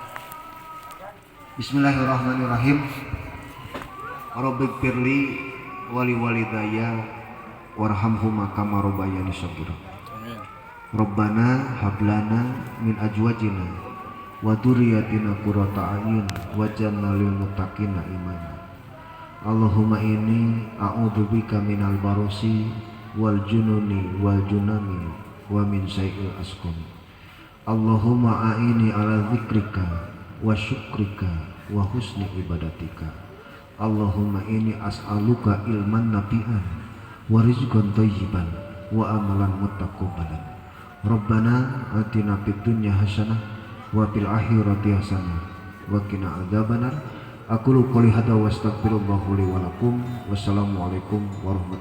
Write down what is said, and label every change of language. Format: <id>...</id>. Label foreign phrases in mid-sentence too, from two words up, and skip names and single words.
<ar>بسم الله الرحمن الرحيم رب اغفر لي ولوالدي وارحمهما كما ربياني صغيرا. Amin. ربنا هب لنا من أزواجنا وذرياتنا قرة أعين واجعلنا للمتقين إماما. اللهم إني أعوذ بك من البرص والجنون والجذام ومن سيئ الأسقام. اللهم أعني على ذكرك وشكرك وحسن عبادتك. اللهم إني أسألك علما نافعا ورزقا طيبا وعملا متقبلا. ربنا آتنا في الدنيا حسنة وفي الآخرة حسنة وقنا عذاب النار. أقول قولي هذا وأستغفر الله لي ولكم. والسلام عليكم ورحمة الله</ar>